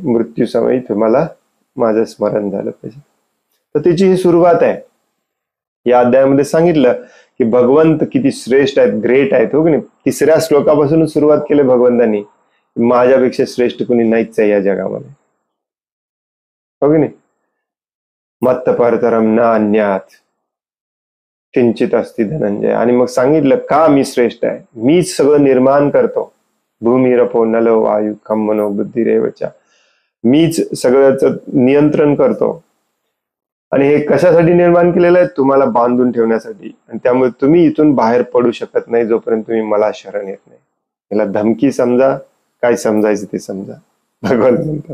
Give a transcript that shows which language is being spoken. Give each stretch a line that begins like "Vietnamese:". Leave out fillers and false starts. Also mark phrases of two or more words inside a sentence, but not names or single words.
Marathi: मृत्यू समयी तुम्हाला माझं स्मरण झालं पाहिजे. तर त्याची ही सुरुवात आहे. या अध्यायामध्ये सांगितलं की भगवंत किती श्रेष्ठ आहेत, ग्रेट आहेत, हो की नाही. 3ऱ्या श्लोकापासून सुरुवात केली भगवंतांनी. माझ्यापेक्षा श्रेष्ठ कोणी नाहीच आहे या जगामध्ये, हो की नाही.
Sanskrit: मत्त परतरम न अन्यात किंचित अस्ति धनंजय.
Marathi: आणि मग सांगितलं का मी श्रेष्ठ आहे. मीच सगळं निर्माण करतो.
Sanskrit: भूमिरपो नलो वायू खम मनो बुद्धिरेवचा.
Marathi: मीच सगळ्याच नियंत्रण करतो. आणि हे कशासाठी निर्माण केलेलं आहे, तुम्हाला बांधून ठेवण्यासाठी. आणि त्यामुळे तुम्ही इथून बाहेर पडू शकत नाही जोपर्यंत तुम्ही मला शरण येत नाही. याला धमकी समजा, काय समजायचं ते समजा, भगवान म्हणतात.